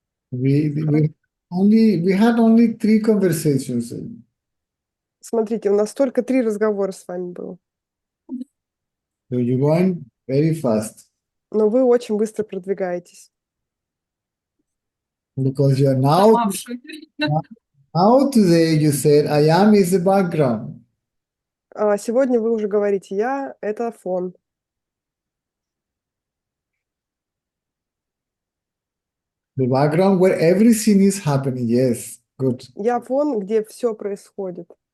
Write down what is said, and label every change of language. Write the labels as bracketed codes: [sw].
[en] We had only 3 conversations. [ru] Смотрите, у нас только 3 разговора с вами было, [en] So you're going very fast [ru] но вы очень быстро продвигаетесь. [en] because you're [ru] Сама в шоке. [en] now today you said I am is the background. [ru] Сегодня вы уже говорите «я» — это фон. [en] The background where everything is happening. Yes, good. [ru] Я фон, где все происходит.